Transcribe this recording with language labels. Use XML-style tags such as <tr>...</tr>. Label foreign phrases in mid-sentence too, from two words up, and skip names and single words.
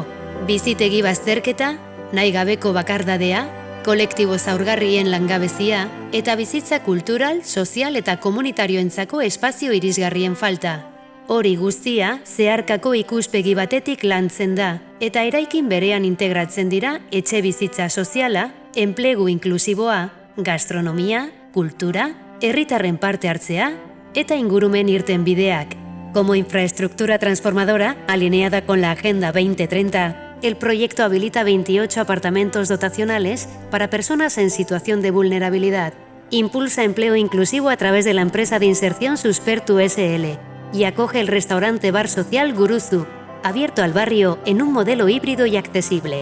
<eu>Bizitegi bazterketa, nahi gabeko bakardadea, kolektibo zaurgarrien langabezia eta bizitza kultural, sozial eta komunitarioentzako espazio irisgarrien falta. Hori guztia zeharkako ikuspegi batetik lantzen da eta eraikin berean integratzen dira etxe bizitza soziala, enplegu inklusiboa, gastronomia, kultura, herritarren parte hartzea eta ingurumen irten bideak.</eu> <es>Como infraestructura transformadora, alineada con la Agenda 2030, el proyecto habilita 28 apartamentos dotacionales para personas en situación de vulnerabilidad. Impulsa empleo inclusivo a través de la empresa de inserción Suspertu SL y acoge el restaurante bar social Guruzu, abierto al barrio en un modelo híbrido y accesible.</es>